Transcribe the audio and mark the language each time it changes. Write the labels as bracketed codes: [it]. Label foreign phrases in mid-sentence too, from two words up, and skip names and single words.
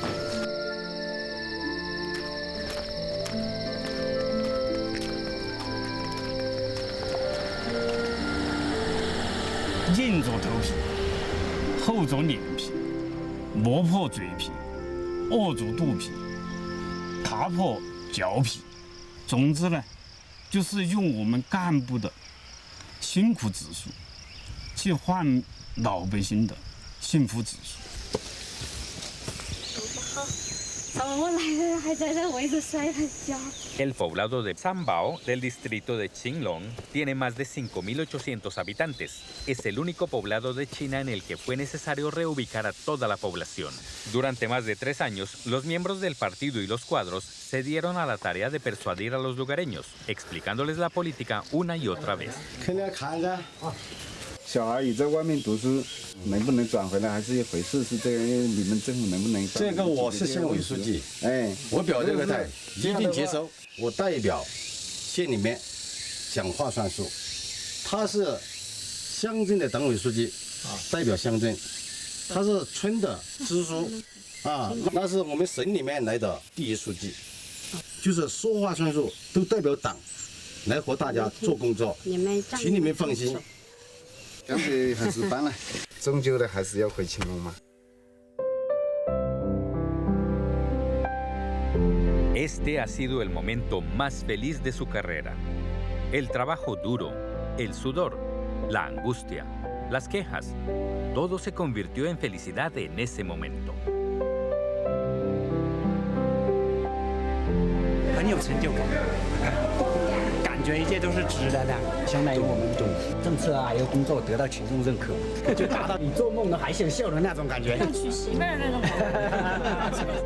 [zh] 硬着头皮，厚着脸皮，磨破嘴皮，扼住肚皮，踏破脚皮。总之呢，就是用我们干部的辛苦指数，去换老百姓的幸福指数。 [es] El poblado de Zambao, del distrito de Qinglong, tiene más de 5.800 habitantes. Es el único poblado de China en el que fue necesario reubicar a toda la población. Durante más de 3 años, los miembros del partido y los cuadros se dieron a la tarea de persuadir a los lugareños, explicándoles la política una y otra vez. [zh] 小孩也在外面读书，能不能转回来还是一回事。是这个，你们政府能不能？这个我是县委书记，哎，我表这个态，一定接收。我代表县里面讲话算数，他是乡镇的党委书记，代表乡镇，他是村的支书，啊，那是我们省里面来的第一书记，就是说话算数，都代表党来和大家做工作，请你们放心。干脆还是搬了，终究的还是要回青龙嘛。 [es] Este ha sido el momento más feliz de su carrera. El trabajo duro, el sudor, la angustia, las quejas, todo se convirtió en felicidad en ese momento. [zh] 很有成就感。感觉一切都是值得的，相当于我们懂政策啊，有工作得到群众认可，就达到你做梦都还想笑的那种感觉。像娶媳妇儿那种感觉。